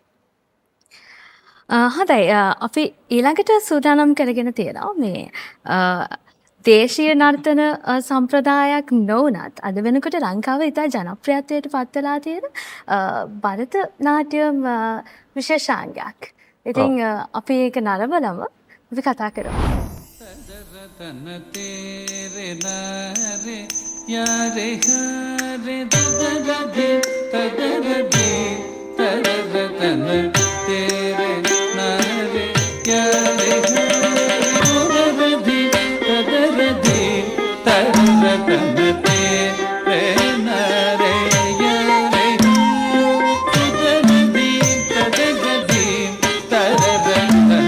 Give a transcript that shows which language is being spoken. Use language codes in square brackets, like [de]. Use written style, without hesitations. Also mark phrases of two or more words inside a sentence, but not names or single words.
[si] හොඳයි අපි ඊළඟට සූදානම් කරගෙන තියෙනවා මේ දේශීය නර්තන සම්ප්‍රදායක් නොවනත් අද වෙනකොට ලංකාවේ ඉතා ජනප්‍රියත්වයට පත් වෙලා තියෙන භරත නාට්‍යම් විශේෂාංගයක්. ඉතින් අපි ඒක නරඹලම අපි කතා කරමු. तन तेरे नारे यारे हारे ददरदे तदरदे तररतन तेरे नारे यारे हारे ददरदे तदरदे तररतन तेरे नारे यारे तदरदे तदरदे तररतन